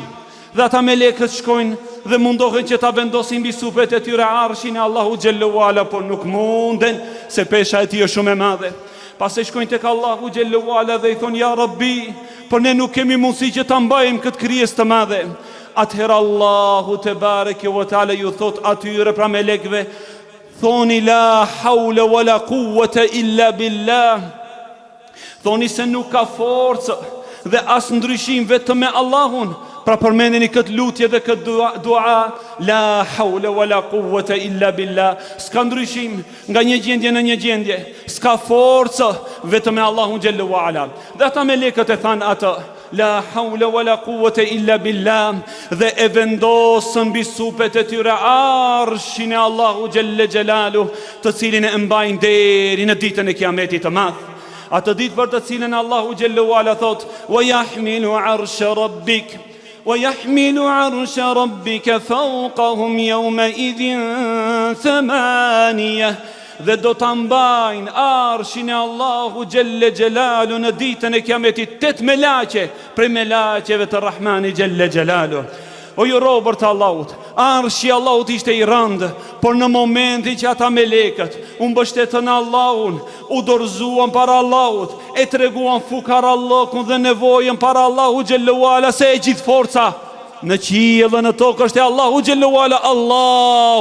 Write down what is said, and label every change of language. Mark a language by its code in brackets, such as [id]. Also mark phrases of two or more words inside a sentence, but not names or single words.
[sq] Dhe ata melekët shkojnë dhe mundohen që ta vendosin mbi supet e tyre arshin e Allahu [ar] جل وعلا, [sq] por nuk munden se pesha e tij është shumë e madhe. Pastaj shkojnë tek Allahu [ar] جل وعلا [sq] dhe i thonë [ar] يا رب, [sq] por ne nuk kemi mundësi që ta mbajmë këtë krijesë të madhe. Atëherë Allahu [ar] تبارك وتعالى [sq] ju thot atyre pra melekëve, thoni [ar] لا حول ولا قوة إلا بالله. [sq] Thoni se nuk ka forcë dhe as ndryshim vetëm me Allahun. Pra përmendeni këtë lutje dhe këtë dua, [ar] لا حول ولا قوة إلا بالله. [sq] S'ka ndryshim nga një gjendje në një gjendje, s'ka forcë vetëm me Allahun [ar] جل وعلا. [sq] Dhe ata melekët e thanë atë, [ar] لا حول ولا قوة إلا بالله, [sq] dhe e vendosën mbi supet e tyre arshin e Allahu [ar] جل جلاله, [sq] të cilin e mbajnë deri në ditën e Kiametit të madh. Atë ditë për të cilën Allahu [ar] جل وعلا [sq] thot, [ar] ويحمل عرش ربك ويحمل عرش ربك فوقهم يومئذ ثمانية. [sq] Dhe do të mbajnë arshin e Allahu [ar] جل جلاله [sq] në ditën e Kiametit 8 melaqe prej melaqeve të Rahmani [ar] جل جلاله. [sq] O ju robër të Allahut, arshi Allahut ishte i rëndë, por në momentin që ata melekët u mbështetën Allahun, u dorëzuan para Allahut, e treguan fukarallokun dhe nevojën para Allahu [ar] جل وعلا, [sq] se e gjithë forca në qiell dhe në tokë është e Allahu [ar] جل وعلا.